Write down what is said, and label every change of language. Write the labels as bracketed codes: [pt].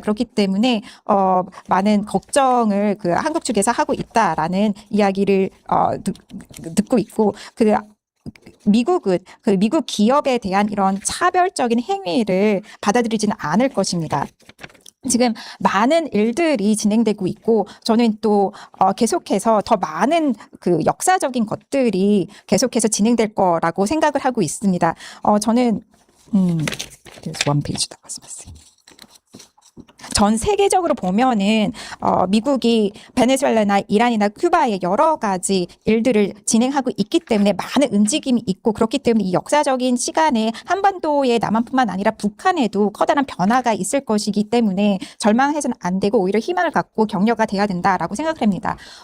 [ko] 그렇기 때문에 많은 걱정을 그 한국 측에서 하고 있다라는 이야기를 듣고 있고 미국은 그 미국 기업에 대한 이런 차별적인 행위를 받아들이지는 않을 것입니다. 지금 많은 일들이 진행되고 있고 저는 또 계속해서 더 많은 그 역사적인 것들이 계속해서 진행될 거라고 생각을 하고 있습니다. 저는 [en] there's one page that was missing. [ko] 전 세계적으로 보면은 미국이 베네수엘라나 이란이나 큐바에 여러 가지 일들을 진행하고 있기 때문에 많은 움직임이 있고 그렇기 때문에 이 역사적인 시간에 한반도의 남한뿐만 아니라 북한에도 커다란 변화가 있을 것이기 때문에 절망해서는 안 되고 오히려 희망을 갖고 격려가 돼야 된다라고 생각합니다.